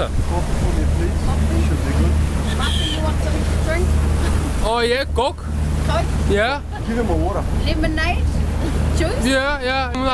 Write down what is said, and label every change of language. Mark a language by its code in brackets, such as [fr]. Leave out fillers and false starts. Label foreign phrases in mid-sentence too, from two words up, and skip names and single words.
[en] Martin, you want something to drink? О, е, кок? Coke? Я? Give him a water. Lemonade? Juice? Я.